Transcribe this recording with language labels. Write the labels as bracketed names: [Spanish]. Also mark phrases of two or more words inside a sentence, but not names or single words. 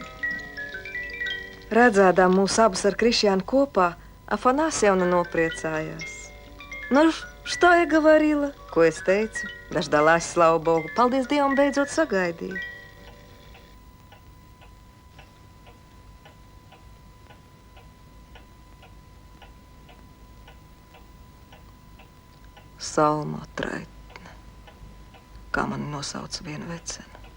[Latvian] Redzēdām mūs abus ar Krišjānu kopā, Afanāsjevna nopriecājās. Nu, [Russian] что я говорила? [Latvian] Ko es teicu? Daždalās, [Russian] слава Богу, [Latvian] paldies Dievam, beidzot sagaidīju. Salmu atraitne, kā mani nosauca viena vecena.